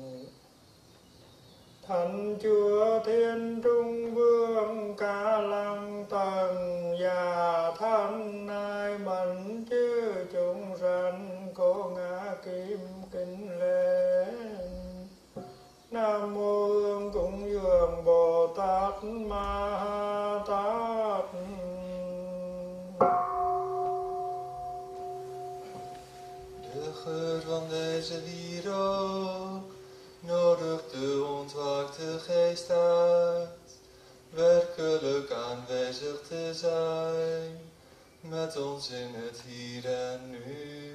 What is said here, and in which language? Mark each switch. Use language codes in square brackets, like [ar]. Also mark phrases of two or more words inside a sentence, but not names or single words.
[vi] Thần chúa thiên trung vương ca lăng tầng già thân ai mẫn chư chúng sanh cô ngã kim kính lễ. Nam mô Hương cúng dường Bồ Tát Ma Ha Tát. [nl] De geur van deze wierook nodigt de ontwaakte geest uit, werkelijk aanwezig te zijn, met ons in het hier en nu.